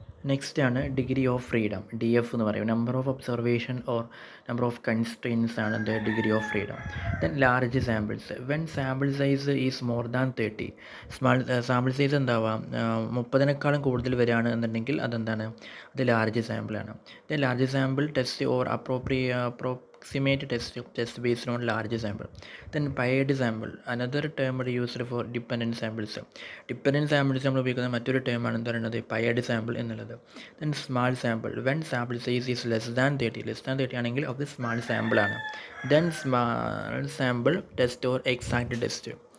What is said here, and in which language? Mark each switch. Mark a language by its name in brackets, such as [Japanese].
[English] next ആണ് degree of freedom, D F [Malayalam] എന്ന് പറയും. [English] Number of observation or number of constraints ആണ് the degree of freedom. Then large samples, when sample size is more than 30, [Malayalam] sample size എന്താവാം 30-നേക്കാളും കൂടുതൽ വരികയാണ് എന്നുണ്ടെങ്കിൽ അതെന്താണ്, അത് large സാമ്പിളാണ്. [English] Then large sample test or approximate test based on large sample. Then paired sample, another term used for dependent samples. [Malayalam] Dependent samples നമ്മൾ ഉപയോഗിക്കുന്ന മറ്റൊരു term ആണ് എന്ന് പറയുന്നത് പയേർഡ് സാമ്പിൾ എന്നുള്ളത്. [English] then small sample, when sample size is less than 30 [Malayalam] ആണെങ്കിൽ അത് [English] Small sample ആണ്. Then small sample test or exact test.